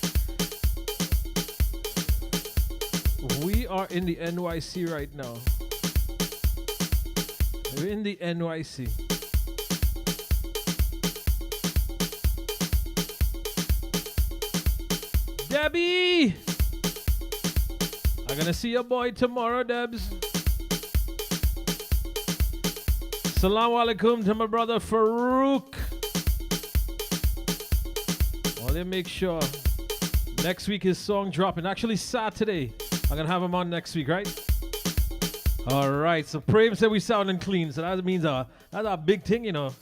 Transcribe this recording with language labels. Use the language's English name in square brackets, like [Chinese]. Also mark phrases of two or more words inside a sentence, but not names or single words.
[English] We are in the NYC right now. We're in the NYC. Debbie! I'm gonna see your boy tomorrow, Debs. [Arabic] السلام عليكم [English] to my brother Farouk. Well, you make sure next week his song dropping. Actually, Saturday. I'm gonna have him on next week, right? Alright, so Prem said we sounding clean, so that means that's a big thing, you know.